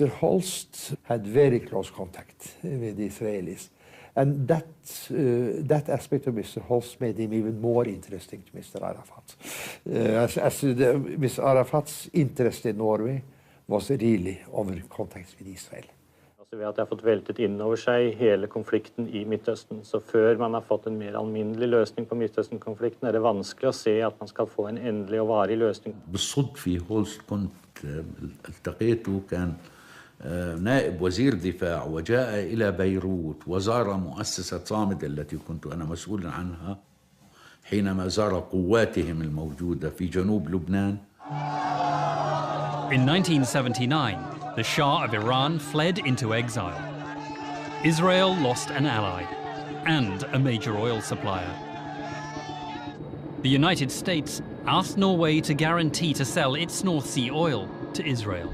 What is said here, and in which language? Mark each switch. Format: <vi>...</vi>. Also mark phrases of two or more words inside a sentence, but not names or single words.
<en>Holst had very close contact with the Israelis, and that aspect of Mr. Holst made him even more interesting to Mr. Arafat. Mr. Arafat's interest in Norway was really over contacts with Israel.</en> <no>Ved at det har fått veltet inn over seg hele konflikten i Midtøsten. Så før man har fått en mer alminnelig løsning på Midtøsten-konflikten, er det vanskelig å se at man skal få en endelig og varig løsning.</no> <ar>بالصدفة في هولست كنت التقيته كان نائب وزير دفاع وجاء إلى بيروت وزار مؤسسة صامد التي كنت أنا مسؤولا عنها حينما زار قواتهم الموجودة في جنوب لبنان.</ar> <en>In 1979, the Shah of Iran fled into exile. Israel lost an ally and a major oil supplier. The United States asked Norway to guarantee to sell its North Sea oil to Israel.</en>